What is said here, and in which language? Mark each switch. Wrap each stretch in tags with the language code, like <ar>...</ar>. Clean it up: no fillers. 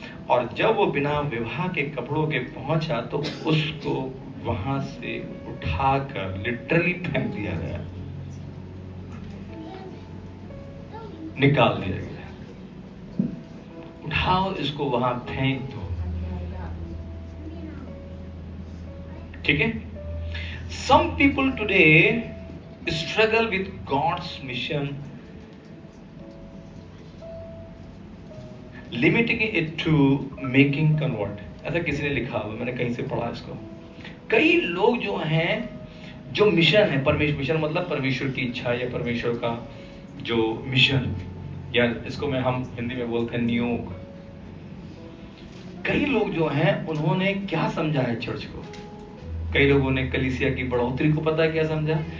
<hi>और जब वो बिना विवाह के कपड़ों के पहुंचा तो उसको वहां से उठाकर लिटरली फेंक दिया गया, निकाल दिया गया। उठाओ इसको, वहां फेंक दो। ठीक है।</hi> <en>Some people today struggle with God's mission, limiting it to making convert.</en> <hi>ऐसा किसी ने लिखा हुआ, मैंने कहीं से पढ़ा इसको। कई लोग जो हैं, जो मिशन है, परमेश्वर, मिशन मतलब परमेश्वर की इच्छा या परमेश्वर का जो मिशन, या इसको हम हिंदी में बोलते हैं नियोग। कई लोग जो हैं उन्होंने क्या समझा है चर्च को? कई लोगों ने कलीसिया की बढ़ोतरी को पता है क्या समझा?</hi>